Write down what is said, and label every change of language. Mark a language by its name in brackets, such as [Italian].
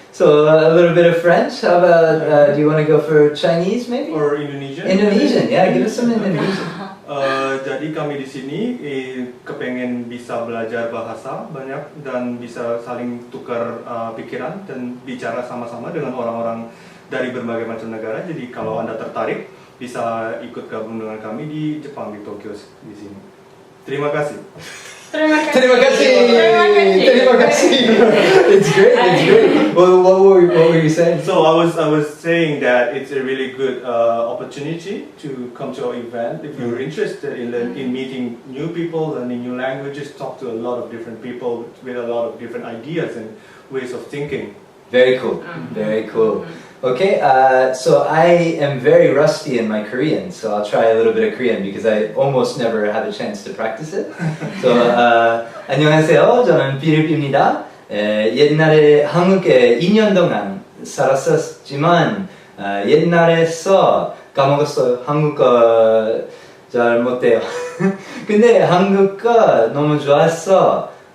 [English] So a little bit of French. How about, do you want to go for Chinese maybe? Or Indonesian? Indonesian, yeah, give us some Indonesian. [Indonesian] Jadi kami di sini kepengen bisa belajar bahasa banyak dan bisa saling tukar pikiran dan bicara sama-sama dengan orang-orang dari berbagai macam negara. Jadi kalau Anda tertarik bisa ikut gabung dengan kami di Jepang, di Tokyo di sini. Terima kasih. Terima kasih. [English] It's great. It's great. Well, what were you saying? So I was saying that it's a really good opportunity to come to our event if you're interested in meeting new people, learning new languages, talk to a lot of different people with a lot of different ideas and ways of thinking. Very cool. Very cool. Okay, so I am very rusty in my Korean, so I'll try a little bit of Korean because I almost never have a chance to practice it. [Korean] So, 안녕하세요. 저는 필리핀입니다. 옛날에 한국에 2년 동안 살았었지만 옛날에서 까먹었어요. 한국어 잘 못해요. 근데 한국어 너무 좋았어.